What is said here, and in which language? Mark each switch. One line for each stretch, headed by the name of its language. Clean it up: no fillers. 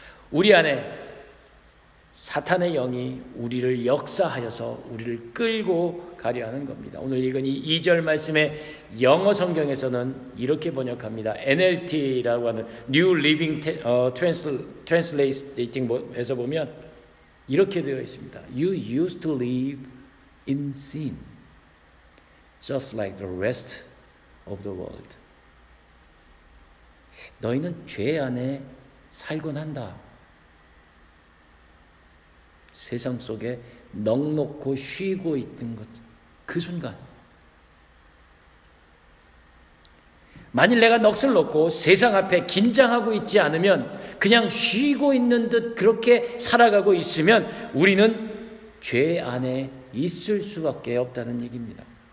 Korean: 우리 안에 사탄의 영이 우리를 역사하여서 우리를 끌고 가려 하는 겁니다. 오늘 읽은 이 2절 말씀의 영어 성경에서는 이렇게 번역합니다. NLT라고 하는 New Living Translating에서 보면 이렇게 되어 있습니다.
English: You used to live in sin, just like the rest of the world.
Korean: 너희는 죄 안에 살곤 한다. 세상 속에 넋놓고 쉬고 있는 것, 그 순간 만일 내가 넋을 놓고 세상 앞에 긴장하고 있지 않으면 그냥 쉬고 있는 듯 그렇게 살아가고 있으면 우리는 죄 안에 있을 수밖에 없다는 얘기입니다.